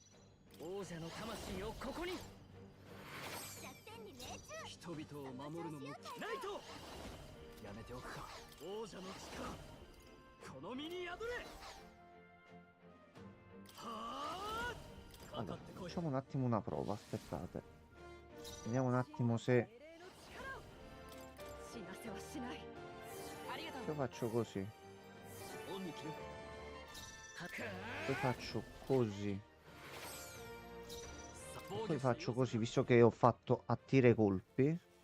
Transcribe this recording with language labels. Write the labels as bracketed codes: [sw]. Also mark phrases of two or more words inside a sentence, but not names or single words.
[ja] 人々を守るのもナイトやめておくか王者の力この身に宿れはあ [it] Allora, facciamo un attimo una prova, aspettate. Vediamo un attimo se io faccio così. Poi faccio così. Poi faccio così, visto che ho fatto attira i colpi.